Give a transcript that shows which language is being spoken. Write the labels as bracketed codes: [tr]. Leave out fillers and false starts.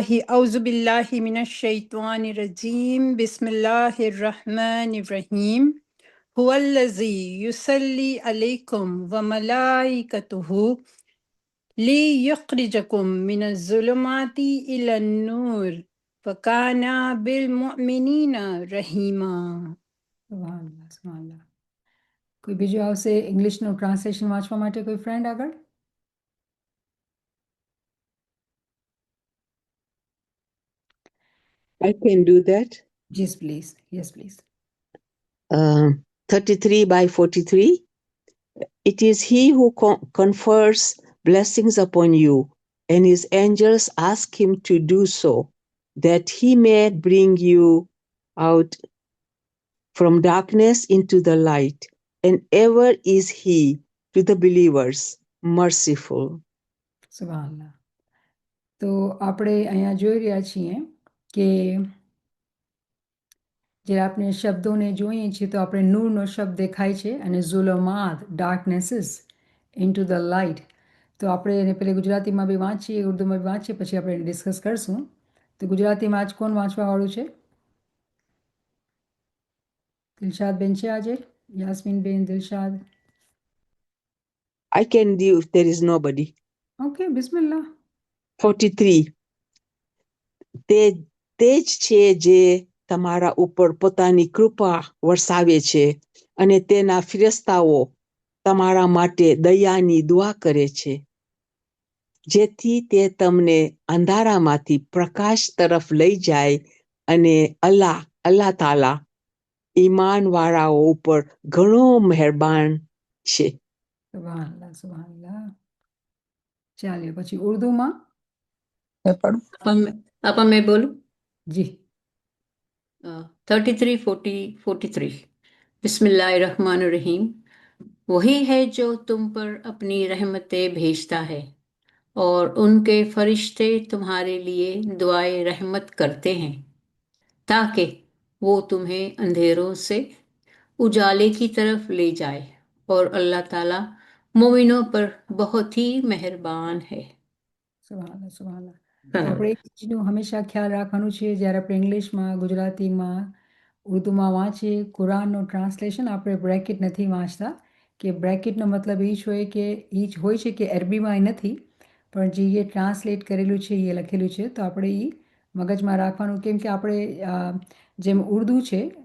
[ar] أعوذ بالله من الشيطان الرجيم بسم الله الرحمن الرحيم هو الذي يصلي عليكم وملائكته ليخرجكم من الظلمات إلى النور وكان بالمؤمنين رحيما. [gu] સુભાનઅલ્લાહ, સુભાનઅલ્લાહ. કોઈ બીજું આવશે ઇંગ્લિશનું ટ્રાન્સલેશન વાંચવા માટે? કોઈ ફ્રેન્ડ આગળ? [en] I can do that. Yes, please. Yes, please. 33 by 43. It is he who confers blessings upon you, and his angels ask him to do so, that he may bring you out from darkness into the light, and ever is he to the believers merciful. [gu] સુભાનઅલ્લાહ. તો આપણે અહીંયા જોઈ રહ્યા છીએ કે જે આપણે શબ્દોને જોઈએ છીએ તો આપણે નૂરનો શબ્દ દેખાય છે અને ઝુલમાત [en] Darknesses into the light. [gu] તો આપણે એને પહેલાં ગુજરાતીમાં બી વાંચીએ, ઉર્દુમાં બી વાંચીએ, પછી આપણે ડિસ્કસ કરશું. તો ગુજરાતીમાં આજ કોણ વાંચવાવાળું છે? દિલશાદ બેન છે આજે? યાસ્મીન બેન, Dilshad? [en] I can do if there is nobody. [gu] Okay, Bismillah. 43. તે જ છે જે તમારા ઉપર પોતાની કૃપા વરસાવે છે અને તેના ફિરસ્તાઓ તમારા માટે દયાની દુઆ કરે છે, જેથી તે તમને અંધારામાંથી પ્રકાશ તરફ લઈ જાય. અને અલ્લાહ તાલા ઈમાનવાળાઓ ઉપર ઘણો મહેરબાન છે. સુબહાનલ્લાહ સુબહાનલ્લાહ. ચાલીએ પછી ઉર્દુમાં. [hi] आपा मैं बोलूं? [gu] જી. [hi] 33 40 43। बिस्मिल्लाहिर्रहमानिर्रहीम। वही है जो तुम पर अपनी रहमतें भेजता है और उनके फरिश्ते तुम्हारे लिए दुआए रहमत करते हैं ताकि वो तुम्हें अंधेरों से उजाले की तरफ ले जाए और अल्लाह ताला मोमिनों पर बहुत ही मेहरबान है। [gu] સુબહાનલ્લાહ સુબહાનલ્લાહ. તો આપણે એક ચીજનું હંમેશા ખ્યાલ રાખવાનું છે જ્યારે આપણે ઇંગ્લિશમાં, ગુજરાતીમાં, ઉર્દુમાં વાંચીએ કુરાનનું ટ્રાન્સલેશન આપણે બ્રેકેટ નથી વાંચતા, કે બ્રેકેટનો મતલબ એ જ હોય કે એ જ હોય છે કે અરબીમાં એ નથી, પણ જે એ ટ્રાન્સલેટ કરેલું છે એ લખેલું છે તો આપણે એ મગજમાં રાખવાનું, કેમ કે આપણે જેમ ઉર્દુ છે